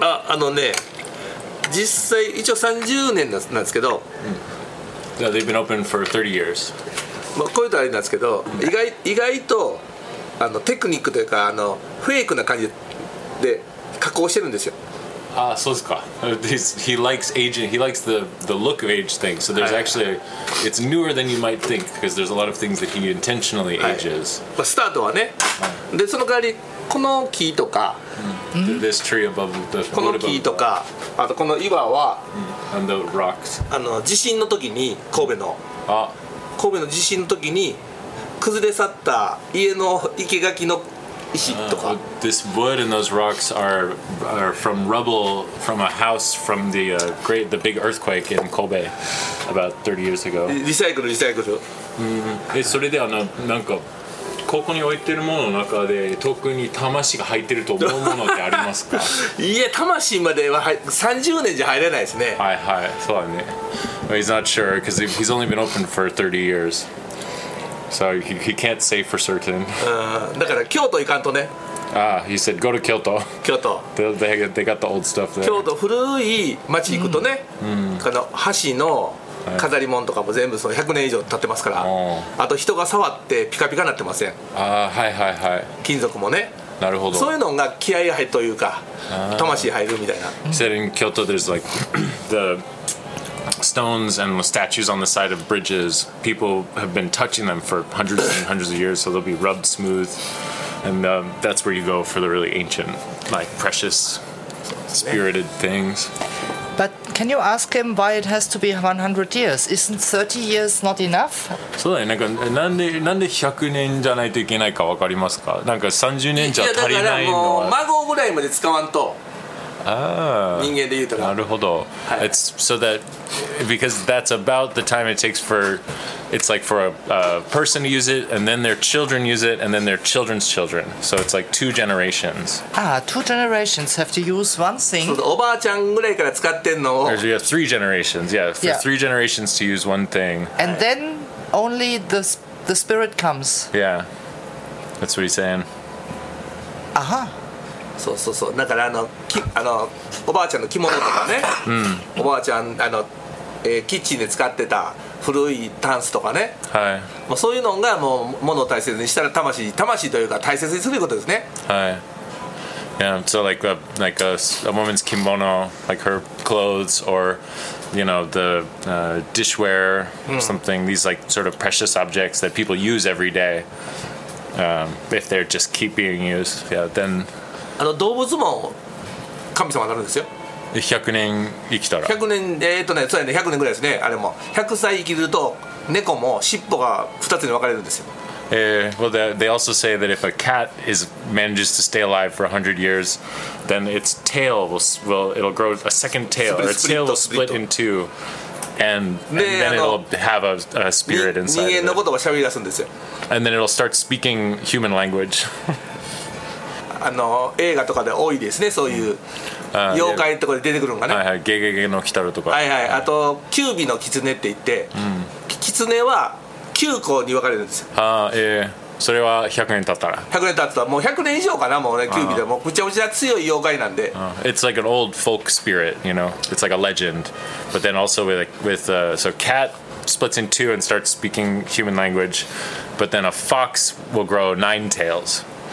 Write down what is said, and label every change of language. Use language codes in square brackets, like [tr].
[ja] あのね、実際一応30年なんですけど、 [en] うん、yeah, they've been open for 30 years、 [ja] まあ、こういうとあれなんですけど、意外とあのテクニックというかあのフェイクな感じで加工してるんですよ。 [en] Ah, so ska. He likes aging. He likes the look of aged things. So there's actually, it's newer than you might think because there's a lot of things that he intentionally ages. But start はね。 [ja] で、その代わりこの木とか、 [en] this tree above the [ja] この木とか、あとこの岩は、 [en] and the rocks. [ja] あの地震の時に神戸の地震の時に崩れ去った家の生垣の。 [en] This wood and those rocks are from rubble from a house from the big earthquake in Kobe about 30 years ago. [ja] リサイクル。それであのなんかここに置いてるものの中で特に魂が入ってると思うものってありますか？いや、魂までは30年じゃ入れないですね。はいはい、そうだね。 [en] He's not sure because he's only been open for 30 years. So he can't say for certain. [ja] だから京都行かんとね。 [en] Ah, he said go to Kyoto. Kyoto. They got the old stuff there. [ja] 京都古い町行くとね、この橋の飾り物とかも全部その100年以上経ってますから。あと人が触ってピカピカになってません。ああ、はいはいはい。金属もね。なるほど。そういうのが気合い入るというか、魂入るみたいな。 [en] He said in Kyoto there's like the... stones and statues on the side of bridges. People have been touching them for hundreds and hundreds of years, so they'll be rubbed smooth. And that's where you go for the really ancient, like precious, spirited things. But can you ask him why it has to be 100 years? Isn't 30 years not enough? [ja] そうだね。なんかなんで100年じゃないといけないかわかりますか？なんか30年じゃ足りないのは。いやだからもう孫ぐらいまで使わんと。 Ah, 人間で言うとか。なるほど。はい。 [en] It's so that because that's about the time it takes for it's like for a person to use it and then their children use it and then their children's children. So it's like two generations. Ah, two generations have to use one thing. [ja] そう、おばあちゃんぐらいから使ってんの。 [en] There's yeah, three generations. Yeah, for yeah. three generations to use one thing. And then only the spirit comes. Yeah. That's what he's saying. Aha. [ja] そうそうそう、だからおばあちゃんの着物とかね、おばあちゃんキッチンで使ってた古いタンスとかね、はい、まあ、そういうのがもう物を大切にしたら魂というか大切にすることですね。 [en] はい、yeah, so like a woman's kimono, like her clothes or you know the dishware, something, these like sort of precious objects that people use every day, if they're just keep being used, yeah, then [ja] 動物も神様になるんですよ。 100年生きたら 100年、そうやね、100年ぐらいですね。あれも100歳生きると猫も尻尾が2つに分かれるんですよ。 [en] Well, they also say that if a cat manages to stay alive for 100 years, then its tail will grow a second tail, or its tail will split in two, and then it'll have a spirit inside. [ja] 人間のことを喋り出すんですよ。 [en] And then it'll start speaking human language. [ja] 映画とかで多いですね、そういう妖怪とかで出てくるのがね、はいはい、ゲゲゲの鬼太郎とか、はいはい、あとキュービの狐って言って、キツネは9個に分かれるんですよ。あ、それは100年経ったら 100年経ったらもう100年以上かな、もうね、キュービでもうぐちゃぐちゃ強い妖怪なんで、 [en] It's like an old folk spirit, you know, it's like a legend, but then also with so catsplits in two and starts speaking human language, but then a fox will grow 9 tails.